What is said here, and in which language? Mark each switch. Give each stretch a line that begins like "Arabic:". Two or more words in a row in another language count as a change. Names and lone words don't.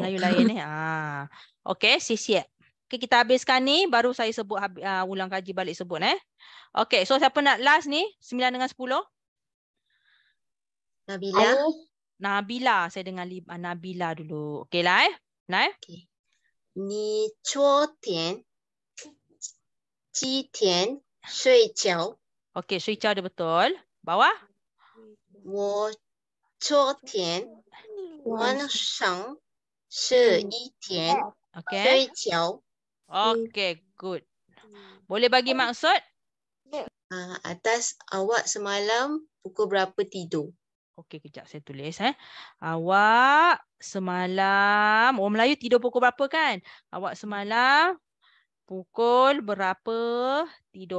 Malay: Melayu lain ni. Okey, siap. Okey, kita habiskan ni. Baru saya sebut ulang kaji balik sebut. Okey, so siapa nak last ni? 9 dengan 10. Nabila. Nabila. Saya dengar Nabila dulu. Okey lah Nah.
Chinese: Ni 昨天几点睡觉？
Malay: Okey, Sri Chow dia betul. Bawah.
Chinese: 我昨天晚上11点
Malay: Okey.
Chinese: 睡觉。
English: Okey, good.
Malay: Boleh bagi maksud? Atas awak semalam pukul berapa tidur? Okey, kejap saya tulis. Awak semalam, orang Melayu tidur pukul berapa kan? Awak semalam pukul berapa tidur?